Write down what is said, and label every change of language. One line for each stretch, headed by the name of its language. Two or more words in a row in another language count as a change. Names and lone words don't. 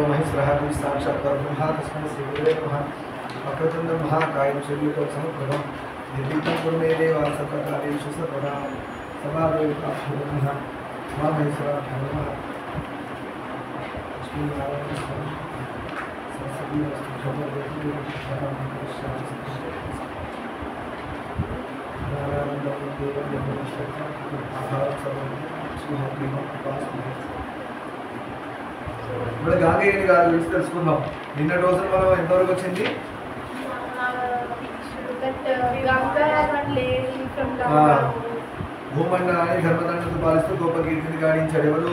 Sanskrit: सहस्रहारी साक्षात् परब्रह्म तस्मै श्रीगुरुवे नमः। वक्रतुण्ड महाकाय सूर्यकोटिसमप्रभं निर्विघ्नं कुरु मे देव सर्वकार्येषु सर्वदा समावेशः मामेश्वराभ्यो नमः। लक्ष्मीनारायणस्वामी सरस्वती वस्तुभ्यो
Telugu: ఇప్పుడు గాంగేయుని గారి గురించి తెలుసుకుందాం. నిన్నటి రోజున మనం ఎంతవరకు వచ్చింది? భూమండలాన్ని ధర్మదండతో పాలిస్తూ గొప్ప కీర్తిని గాడించాడు ఎవరు?